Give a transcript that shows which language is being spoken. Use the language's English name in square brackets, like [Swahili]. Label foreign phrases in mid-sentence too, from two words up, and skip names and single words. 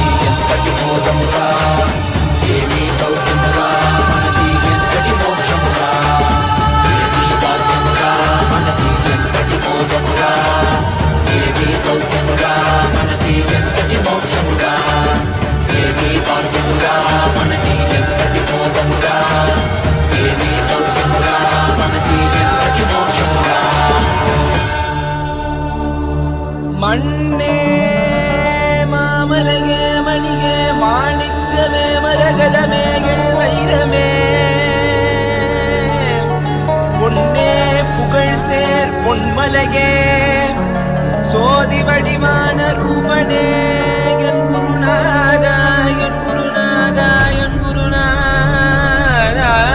[Telugu] ఎంతటి బోధమురా ఏమీ సౌఖ్యమురా మనకి ఎంతటి మోక్షమురా ఏమీ భాగ్యమురా మనకి ఎంతటి బోధమురా ఏమీ సౌఖ్యమురా మనకి ఎంతటి మోక్షమురా ఏమీ భాగ్యమురా మనకి ఎంతటి బోధమురా ఏమీ సౌఖ్యమురా మనకి ఎంతటి మోక్షమురా [Tamil] மண்ணே மாமலகே மணிகே மாணிக்கமே மரகதமே என் வைரமே பொன்னே புகழ் சேர் பொன்மலகே சோதி வடிவான ரூபனே என் குருநாதா என் குருநாதா என் குருநாதா